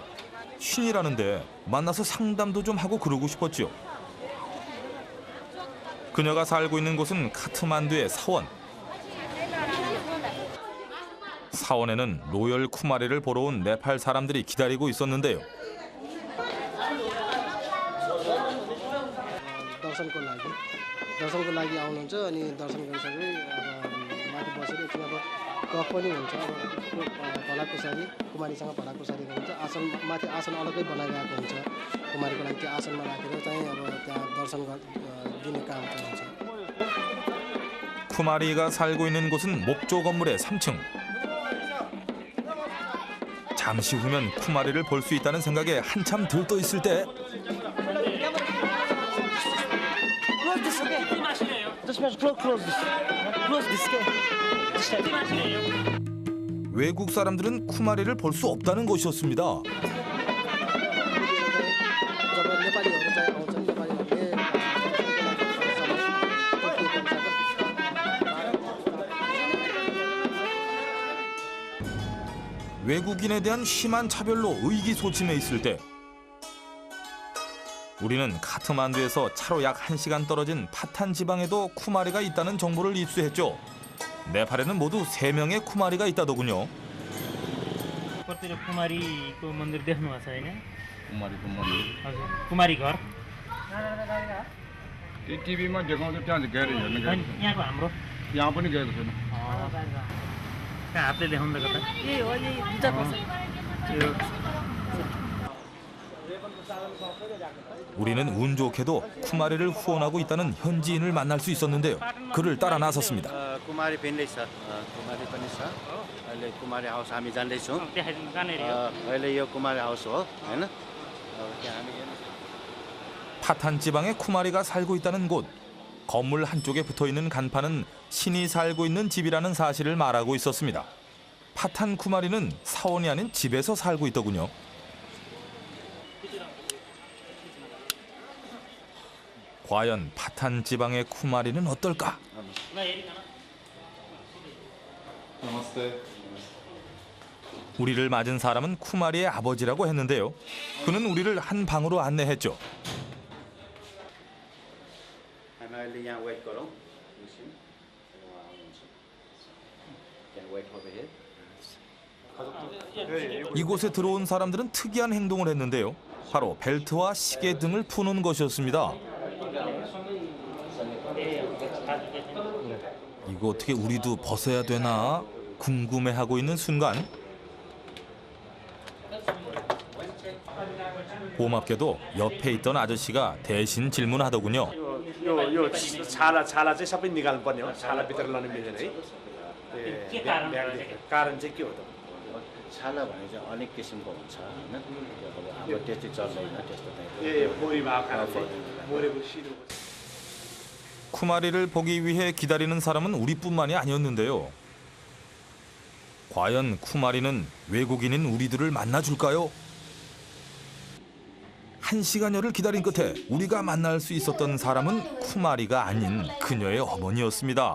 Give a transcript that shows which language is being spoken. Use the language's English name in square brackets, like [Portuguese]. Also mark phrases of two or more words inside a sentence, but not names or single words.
[Korean] 신이라는데 만나서 상담도 좀 하고 그러고 싶었지요. 그녀가 살고 있는 곳은 카트만두의 사원. 사원에는 로열 쿠마리를 보러 온 네팔 사람들이 기다리고 있었는데요. [Nepali] दर्शनको लागि आउनुहुन्छ अनि दर्शन गरिसकेर माथि बसेर एकछिन अब गफ पनि हुन्छ। अब भलाकुसारी कुमारीसँग भलाकुसारी हुन्छ। आसन माथि आसन अलग्गै बनाइरहेको हुन्छ। कुमारीको लागि त्यो आसनमा राखेर चाहिँ अब त्यहाँ दर्शन दिने काम हुन्छ। [Korean] 쿠마리가 살고 있는 곳은 목조 건물의 3층. 잠시 후면 쿠마리를 볼 수 있다는 생각에 한참 들떠 있을 때 [English] this. Just close this. Close this. [Korean] 외국 사람들은 쿠마리를 볼 수 없다는 것이었습니다. [Nepali] जब नेपालीहरू चाहिँ आउँछन् नेपालीहरूले [Korean] 외국인에 대한 심한 차별로 의기소침해 있을 때 우리는 카트만두에서 차로 약 1시간 떨어진 파탄 지방에도 쿠마리가 있다는 정보를 입수했죠. 네팔에는 모두 3명의 쿠마리가 있다더군요. [Nepali] कुमारीको मन्दिर देख्नु भएको छ हैन कुमारीको मन्दिर हजुर कुमारी घर टिभीमा देखाउँछ त्यहाँ गएर हेर्नु गएको यहाँको हाम्रो यहाँ पनि गएको छैन हातले देखाउनु त कता यही हो यही दुईटा पर्छ [Korean] 우리는 운 좋게도 쿠마리를 후원하고 있다는 현지인을 만날 수 있었는데요. 그를 따라 나섰습니다. [Nepali] कुमारी भिन्दै छ कुमारी पनि छ अहिले कुमारी हाउस हामी जान्दैछौँ अहिले यो कुमारी हाउस हो हैन [Korean] 파탄 지방에 쿠마리가 살고 있다는 곳. 건물 한쪽에 붙어있는 간판은 신이 살고 있는 집이라는 사실을 말하고 있었습니다. 파탄 쿠마리는 사원이 아닌 집에서 살고 있더군요. 과연 파탄 지방의 쿠마리는 어떨까? 우리를 맞은 사람은 쿠마리의 아버지라고 했는데요. 그는 우리를 한 방으로 안내했죠. [Nepali] अहिले यहाँ वेट गरौँ [Korean] 이곳에 들어온 사람들은 특이한 행동을 했는데요. 바로 벨트와 시계 등을 푸는 것이었습니다. 이거 어떻게 우리도 벗어야 되나 궁금해하고 있는 순간 고맙게도 옆에 있던 아저씨가 대신 질문하더군요. [Nepali] यो छाला चाहिँ सबै निकाल्नु पर्ने हो छाला भित्र लानु मिल्दैन है कारण चाहिँ के हो त छाला भने चाहिँ अनेक किसिमको हुन्छ हैन अब त्यति चल्दैन त्यस्तो मोरी मोरेको सिधो [Korean] 쿠마리를 보기 위해 기다리는 사람은 우리뿐만이 아니었는데요. 과연 쿠마리는 외국인인 우리들을 만나줄까요? 1시간여를 기다린 끝에 우리가 만날 수 있었던 사람은 쿠마리가 아닌 그녀의 어머니였습니다.